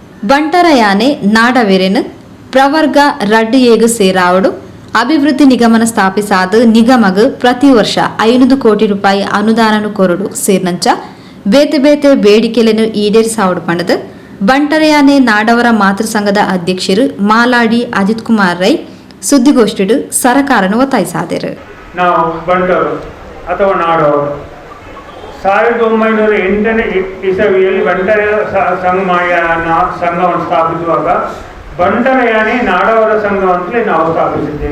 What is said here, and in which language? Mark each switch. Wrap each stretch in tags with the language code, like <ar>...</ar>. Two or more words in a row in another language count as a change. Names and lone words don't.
<tcy>ಬಂಟರಯಾನೆ ನಾಡವೆರೆನು ಪ್ರವರ್ಗ ರಡ್ಡು ಏಗು ಸೇರಾವಡು ಅಭಿವೃದ್ಧಿ ನಿಗಮನ ಸ್ಥಾಪಿಸಾದ ನಿಗಮಗ್ ಪ್ರತಿ ವರ್ಷ 500 ಕೋಟಿ ರೂಪಾಯಿ ಅನುದಾನನು ಕೊರಡು ಸೇರ್ನಂಚ ಬೇತೆ ಬೇತೆ ಬೇಡಿಕೆలను ಈಡೇರಿಸಾವಡು ಪಂಡದು ಬಂಟರಯಾನೆ ನಾಡವರ ಮಾತೃ ಸಂಘದ ಅಧ್ಯಕ್ಷರು ಮಾಲಾಡಿ ಅಜಿತ್ ಕುಮಾರ್ ರೈ ಸುದ್ದಿಗೋಷ್ಠಿಡು ಸರಕಾರನು ಒತ್ತಾಯಿಸಿದರು.</tcy> <kn>ನಾವು ಬಂಟರು ಅಥವಾ ನಾಡವರು 1908ನೇ ಇಸವಿಯಲ್ಲಿ ಬಂಟರ ಸಂಘವನ್ನು ಸ್ಥಾಪಿಸುವಾಗ ಬಂಟರಯಾನೆ ನಾಡವರ ಸಂಘ ಅಂತಲೇ ನಾವು ಸ್ಥಾಪಿಸಿದ್ದೇವೆ.</kn>